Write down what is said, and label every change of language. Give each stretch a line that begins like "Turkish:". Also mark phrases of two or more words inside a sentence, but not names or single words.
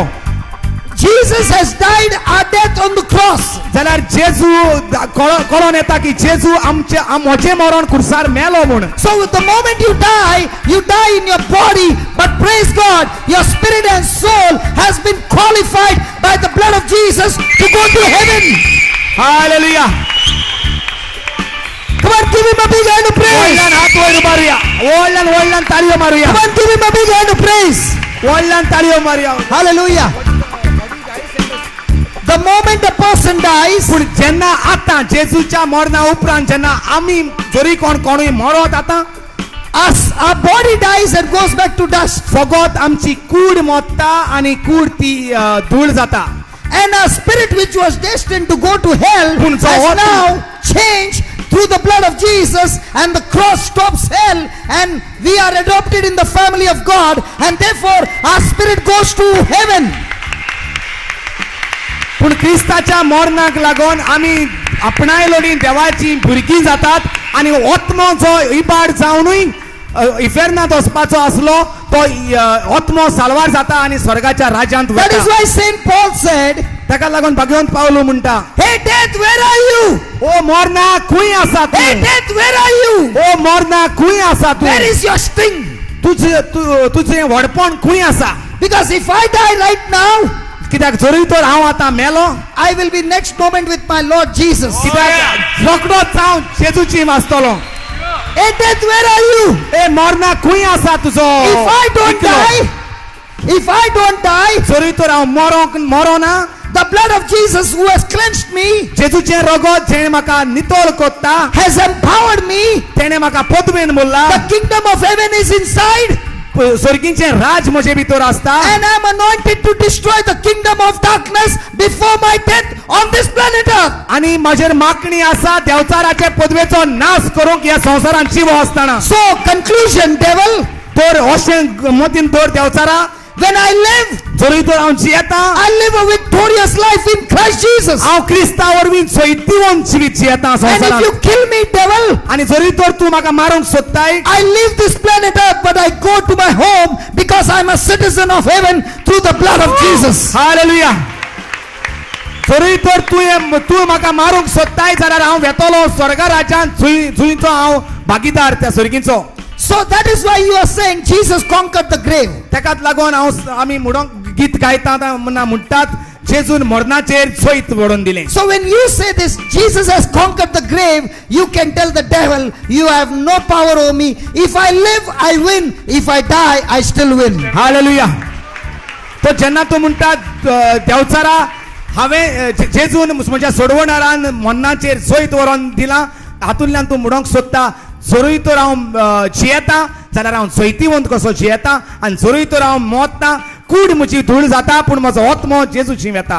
English: Jesus has died our death on the cross.
Konkani: जाल्यार जेजू कळोन येता की जेजू म्हजें मरण खुर्सार मेलो म्हूण.
English: So the moment you die in your body, but praise God, your spirit and soul has been qualified by the blood of Jesus to go to heaven.
Konkani: हालेलुया.
English: Come on, give him a big hand of praise.
Konkani: वडल्यान हात वयर मारुया. वडल्यान ताळयो मारुया.
English: Come on, give him a big hand of praise.
Konkani: वडल्यान ताळयो मारुया.
English: Hallelujah. The moment a person dies,
Konkani: पूण जेन्ना आतां जेजूच्या मरणा उपरांत जेन्ना आमी जरी कोणूय मरत आतां
English: our body dies and goes back to dust.
Konkani: फगत आमची कूड मोडटा आनी कूड ती धूळ जाता.
English: And our spirit, which was destined to go to hell, Kun so has what- now changed through the blood of Jesus, and the cross stops hell, and we are adopted in the family of God, and therefore our spirit goes to heaven.
Konkani: पूण क्रिस्ताच्या मरणाक लागून आमी आपणायलोली देवाची भुरगीं जातात आनी आत्मो जो इबाड जावनूय इफेरनांत वचपाचो आसलो तो आत्मो सालवार जाता आनी स्वर्गाच्या राज्यांत
English: That is
Konkani: वता.
English: why Saint Paul said,
Konkani: ताका लागून भगवंत पावलो म्हणटा,
English: hey death, where are you?
Konkani: ओ मरणा खंय आसा
English: Hey
Konkani: तूं?
English: death, where are you?
Konkani: ओ मरणा खंय आसा तूं?
English: Where is your sting?
Konkani: तुझें व्हडपण खंय आसा?
English: Because if I die right now,
Konkani: कित्याक जरी तर हांव आतां मेलो
English: I will be next moment with my Lord Jesus.
Konkani: कित्याक रोखडोच हांव जेजूची वाचतलो.
English: Hey death, where are you?
Konkani: ए मरणा खंय आसा तुजो?
English: If I don't die,
Konkani: जरी तर हांव मरोना
English: the blood of Jesus who has cleansed me
Konkani: जेजूचें रगत जेणे म्हाका नितळ कोत्ता
English: has empowered me.
Konkani: तेणे म्हाका पदवेन बोल्ला
English: The kingdom of heaven is inside,
Konkani: स्वर्गीचें राज म्हजे भितर आसता
English: and I am anointed to destroy the kingdom of darkness before my death on this planet Earth.
Konkani: आनी म्हजेर मागणी आसा देवचाराचे पदवेचो नाश करूंक ह्या संवसारांत जिवो आसतना.
English: So conclusion, devil,
Konkani: तर अशें मतीन दवर देवचारा
English: when I live,
Konkani: जरी तर हांव जियेता
English: I live a victorious life in Christ Jesus.
Konkani: हांव क्रिस्ता वरवीं जैतिवंत जिवीत जियेता
English: And if
Konkani: संवसारांत.
English: you kill me, devil,
Konkani: आनी जरी तर तूं म्हाका मारूंक सोदताय
English: I leave this planet Earth, but I go to my home because I'm a citizen of heaven through the blood of Jesus.
Konkani: हालेलुया. जरी तर तूं म्हाका मारूंक सोदताय जाल्यार हांव वेतलो स्वर्ग राज्यांत जुंयचो हांव भागीदार त्या स्वर्गीचो.
English: So that is why you are saying Jesus conquered the grave.
Konkani: तेकाच लागून आमी म्हणूंक गीत गायतात म्हणटात जेजून मरणाचेर जैत व्हडून दिलें.
English: So when you say this, Jesus has conquered the grave, you can tell the devil, you have no power over me. If I live, I win. If I die, I still win.
Konkani: हालेलुया. तो जेन्ना तूं म्हणटात देवचारा हांवें जेजून म्हज्या सोडवणारान मरणाचेर जैत व्हरून दिलां हातूंतल्यान तूं म्हणूंक सोदता जरूय तर हांव जियेता जाल्यार हांव जैतिवंत कसो जियेता आनी जरूय तर हांव मोडटा कूड म्हजी धूळ जाता पूण म्हजो आत्मो जेजूची वेता.